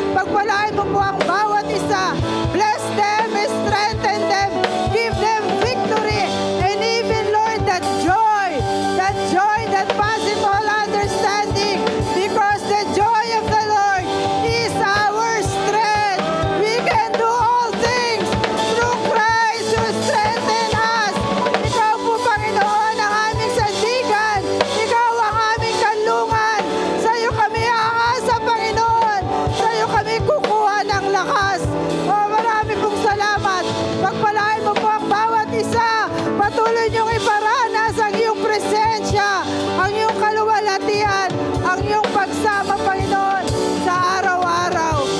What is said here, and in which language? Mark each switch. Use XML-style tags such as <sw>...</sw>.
<tl>Pagpalain mo po ang bawat isa.</tl> <en>Bless them, strengthen them, give them victory, and even, Lord, that joy that passes all understanding, because the joy of the Lord is our strength. We can do all things through Christ who strengthens us.</en> <tl>Ikaw po, Panginoon, ang aming sandigan. Ikaw ang aming kanlungan. Sa iyo kami aasa, Panginoon. Sa iyo kami kukuha ng lakas. Marami pong salamat. Pagpalain mo po ang bawat isa. Patuloy niyong iparanas ang iyong presensya, ang iyong kaluwalhatian, ang iyong pagsama, Panginoon, sa araw-araw.</tl>